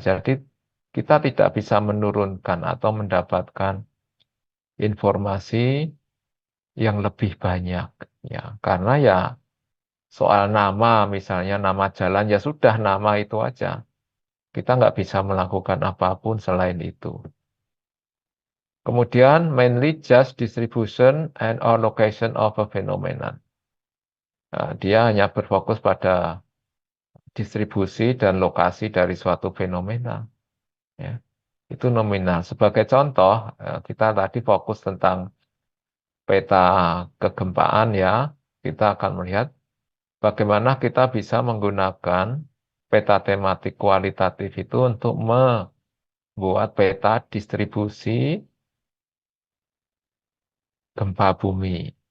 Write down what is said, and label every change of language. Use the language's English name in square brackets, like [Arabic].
[Indonesian] Jadi kita tidak bisa menurunkan atau mendapatkan informasi yang lebih banyak, ya karena ya soal nama, misalnya nama jalan ya sudah nama itu aja. Kita nggak bisa melakukan apapun selain itu. Kemudian [English] mainly just distribution and or location of a phenomenon. [Indonesian] Nah, dia hanya berfokus pada distribusi dan lokasi dari suatu fenomena. Ya. Itu nominal. Sebagai contoh, kita tadi fokus tentang peta kegempaan ya. Kita akan melihat bagaimana kita bisa menggunakan peta tematik kualitatif itu untuk membuat peta distribusi gempa bumi.